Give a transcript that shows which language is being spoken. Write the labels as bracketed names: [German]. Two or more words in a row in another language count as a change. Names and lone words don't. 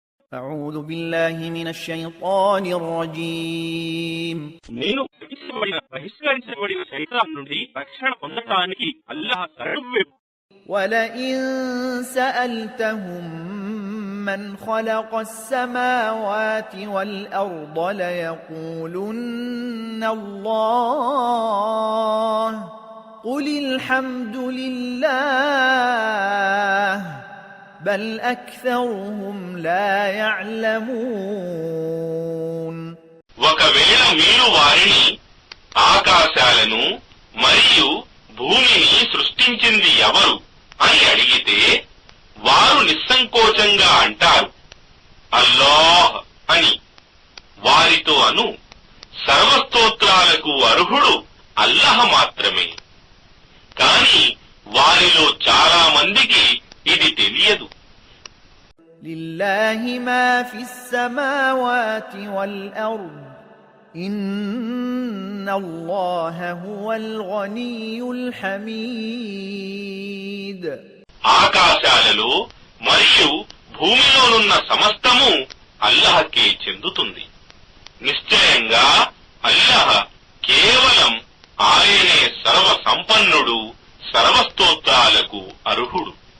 [Arabic] أعوذ بالله من الشيطان الرجيم [Telugu] నేను బహిష్కరించబడిన శైతాన్ నుండి రక్షణ పొందటానికి అల్లాహ్ శరణు. [Arabic] ولئن سألتهم من خلق السماوات والأرض ليقولن الله قل الحمد لله بل أكثرهم لا يعلمون. [Telugu] ఒకవేళ మీరు వారిని ఆకాశాలను మరియు భూమిని సృష్టించింది ఎవరు అని అడిగితే వారు నిస్సంకోచంగా అంటారు అల్లాహ్ అని. వారితో అను సర్వస్తోత్రాలకు అర్హుడు అల్లాహ్ మాత్రమే. కాని వారిలో చాలా మందికి ఇది తెలియదు. [Arabic] لله ما في السماوات والأرض إن الله هو الغني الحميد. [Telugu] ఆకాశాలలో మరియు భూమిలోనున్న సమస్తము అల్లాహ్కే చెందుతుంది. నిశ్చయంగా అల్లాహ్ కేవలం ఆయనే సర్వ సంపన్నుడు, సర్వస్తోత్రాలకు అర్హుడు.